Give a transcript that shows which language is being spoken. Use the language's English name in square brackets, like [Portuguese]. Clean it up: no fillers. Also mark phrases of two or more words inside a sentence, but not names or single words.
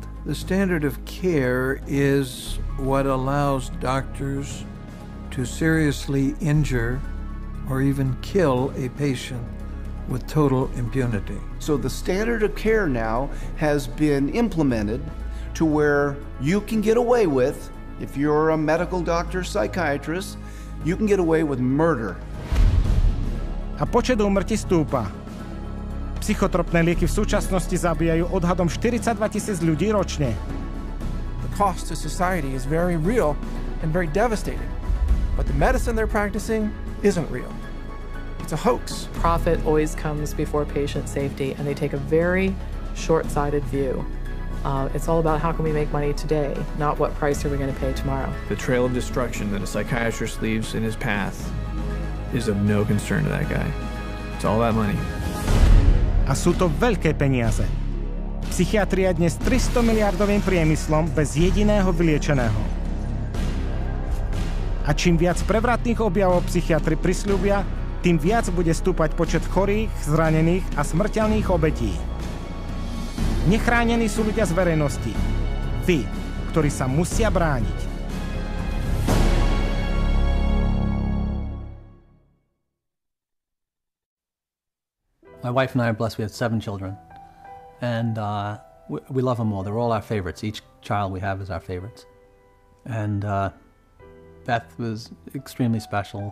[English] The standard of care is what allows doctors to seriously injure or even kill a patient with total impunity. So the standard of care now has been implemented to where you can get away with, if you're a medical doctor, psychiatrist, you can get away with murder. [Slovak] A počet úmrtí stúpa. Psychotropné lieky v súčasnosti zabíjajú odhadom 42 000 ľudí ročne. [English] The cost to society is very real and very devastating, but the medicine they're practicing isn't real. It's a hoax. Profit always comes before patient safety, and they take a very short-sighted view. It's all about how can we make money today, not what price are we going to pay tomorrow. The trail of destruction that a psychiatrist leaves in his path is of no concern to that guy. It's all that money. [Slovak] A sú to veľké peniaze. Psychiatria dnes 300 miliardovým priemyslom bez jediného vyliečeného. A čím viac prevratných objavov psychiatri prisľúbia, tým viac bude stúpať počet chorých, zranených a smrteľných obetí. Nechránení sú ľudia z verejnosti. Vy, ktorí sa musia brániť. [English] My wife and I are blessed. We have 7 children, and we love them all. They're all our favorites. Each child we have is our favorites. And Beth was extremely special.